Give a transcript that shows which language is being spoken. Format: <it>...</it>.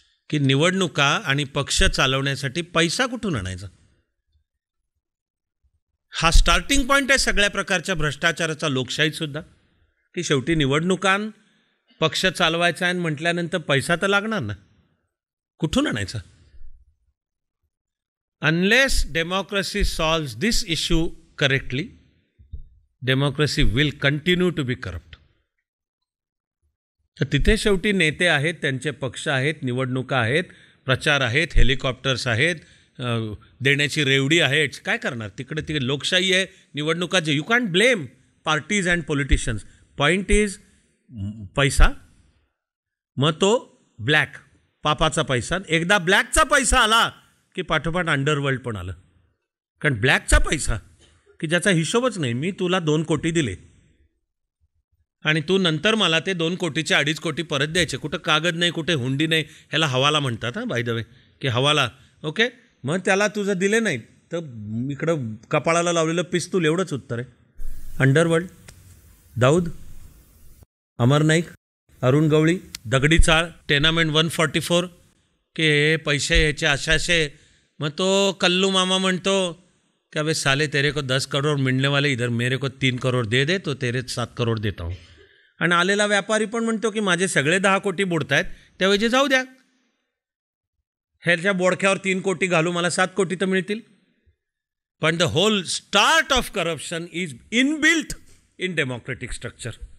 <mr>की निवडणुका आणि पक्ष चालवण्यासाठी पैसा कुठून आणायचा, हा स्टार्टिंग पॉईंट आहे सगळ्या प्रकारच्या भ्रष्टाचाराचा लोकशाहीतसुद्धा. की शेवटी निवडणुकां पक्ष चालवायचा आहे म्हटल्यानंतर पैसा तर लागणार ना, कुठून आणायचा.</mr> <en>Unless democracy solves this issue correctly, democracy will continue to be corrupt.</en> <mr>तर तिथे शेवटी नेते आहेत, त्यांचे पक्ष आहेत, निवडणुका आहेत, प्रचार आहेत, हेलिकॉप्टर्स आहेत, देण्याची रेवडी आहे. काय करणार तिकडे लोकशाही आहे, निवडणुका जे.</mr> <en>You can't blame parties and politicians.</en> <mr>Point is पैसा, मग तो ब्लॅक, पापाचा पैसा. एकदा ब्लॅकचा पैसा आला की पाठोपाठ अंडरवर्ल्ड पण आलं. कारण ब्लॅकचा पैसा की ज्याचा हिशोबच नाही, मी तुला 2 कोटी दिले आणि तू नंतर मला ते 2 कोटीचे 2.5 कोटी परत द्यायचे. कुठं कागद नाही, कुठे हुंडी नाही, ह्याला हवाला म्हणतात. हां,</mr> <en>by the way,</en> <mr>की हवाला. ओके, मग त्याला तुझं दिले नाही तर इकडं कपाळाला लावलेलं पिस्तूल, एवढंच उत्तर आहे. अंडरवर्ल्ड, दाऊद, अमर नाईक, अरुण गवळी, दगडी चाळ, टेनामेंट 144, की हे पैसे ह्याचे अशाशे.</mr> <hi>मग तो कल्लू मामा म्हणतो कि अबे साले तेरे को 10 करोड़ मिलने वाले, इधर मेरे को 3 करोड़ दे दे तो तेरे 7 करोड़ देता हूँ.</hi> <mr>आणि आलेला व्यापारी पण म्हणतो की माझे सगळे 10 कोटी बुडत आहेत, त्यावेळी जाऊ द्या, ह्याच्या बोडक्यावर 3 कोटी घालू, मला 7 कोटी तर मिळतील.</mr> <en>पण the whole start of corruption is inbuilt in democratic structure.</en>